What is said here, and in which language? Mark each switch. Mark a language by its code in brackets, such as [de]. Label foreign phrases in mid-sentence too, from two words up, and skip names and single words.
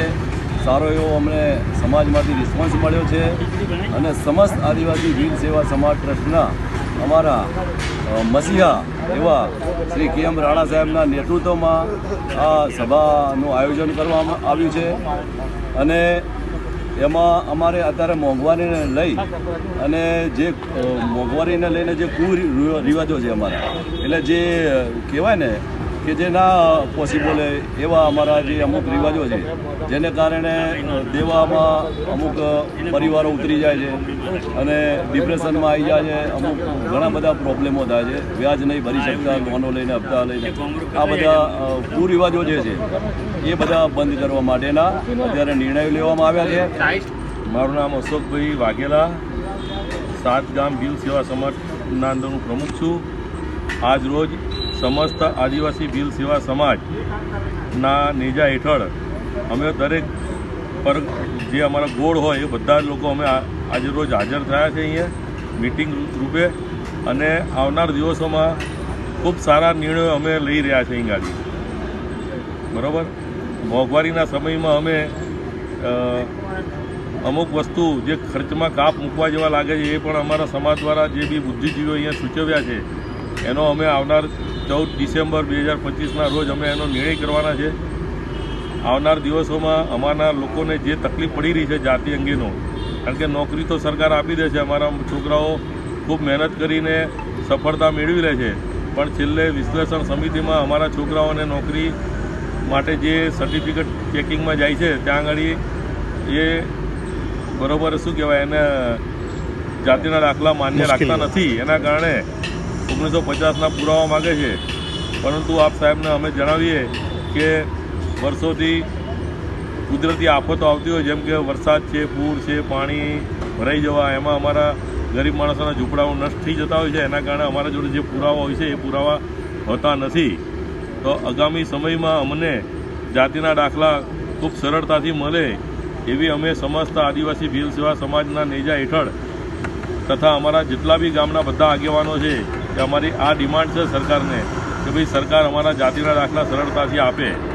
[gu] સારો એવો અમને સમાજમાંથી રિસ્પોન્સ મળ્યો છે અને સમસ્ત આદિવાસી ભીલ સેવા સમાજ ટ્રસ્ટના અમારા મસીહા એવા શ્રી કે.એમ. રાણા સાહેબના નેતૃત્વમાં આ સભાનું આયોજન કરવામાં આવ્યું છે અને એમાં અમારે અત્યારે મોંઘવારીને લઈ અને જે મોંઘવારીને લઈને જે કુરિવાજો છે અમારા એટલે જે કહેવાય ને કિ જે ના પૉસિબલ એવા અમારા જે અમુક રિવાજો છે જેને કારણે દેવામાં અમુક પરિવારો ઉતરી જાય છે અને ડિપ્રેશનમાં આઈ જાય છે। અમુક ઘણા બધા પ્રૉબ્લેમો થાય છે, વ્યાજ નહીં ભરી શકતા, લોનો લઈને હપ્તા લઈને આ બધા કુરિવાજો જે છે એ બધા બંધ કરવા માટેના અત્યારે નિર્ણય લેવામાં આવ્યા છે। મારું નામ અશોકભાઈ વાઘેલા, 7 ગામ ભીલ સેવા સમાજ આંદોલન પ્રમુખ છું। આજ રોજ સમસ્ત આદિવાસી ભીલ સેવા સમાજ ના નેજા હેઠળ અમે દરેક પર જે અમારા ગોળ હોય એ બધા લોકો અમે આજ રોજ હાજર થયા છે અહીંયા મીટિંગ રૂપે અને આવનાર દિવસોમાં ખૂબ સારા નિર્ણયો અમે લઈ રહ્યા છે અહીં ગાડી બરાબર। મોંઘવારીના સમયમાં અમે અમુક વસ્તુ જે ખર્ચમાં કાપ મૂકવા જેવા લાગે છે એ પણ અમારા સમાજ દ્વારા જે બી બુદ્ધિજીવીઓ અહીંયા સૂચવ્યા છે એનો અમે આવનાર 14 ડિસેમ્બર 2025 રોજ અમે એનો નિર્ણય કરવાના છે। આવનાર દિવસોમાં અમારા લોકોને જે તકલીફ [hi] पड़ी रही है [gu] જાતિ અંગેનો, કારણ કે નોકરી તો સરકાર આપી દે છે, અમારા છોકરાઓ ખૂબ મહેનત કરીને સફળતા મેળવી લે છે પણ છેલ્લે વિશ્લેષણ સમિતિમાં અમારા છોકરાઓને નોકરી માટે જે સર્ટિફિકેટ ચેકિંગમાં જાય છે ત્યાં આગળી એ બરોબર શું કહેવાય એને જાતિના દાખલા માન્ય રાખતા નથી। એના કારણે 1950 પુરાવા માંગે છે, પરંતુ આપ સાહેબને અમે જણાવીએ કે વર્ષોથી કુદરતી આફતો આવતી હોય જેમ કે વરસાદ છે, પૂર છે, પાણી ભરાઈ જવા એમાં અમારા ગરીબ માણસોના ઝૂંપડાઓ નષ્ટ થઈ જતા હોય છે। એના કારણે અમારા જોડે જે પુરાવા હોય છે એ પુરાવા હોતા નથી। તો આગામી સમયમાં અમને જાતિના દાખલા ખૂબ સરળતાથી મળે એવી અમે સમસ્ત આદિવાસી ભીલ સેવા સમાજના નેજા હેઠળ તથા અમારા જેટલા બી ગામના બધા આગેવાનો છે કે અમારી આ ડિમાંડ છે સરકારને કિ ભાઈ સરકાર અમારા જાતિના દાખલા સરળતાથી આપે।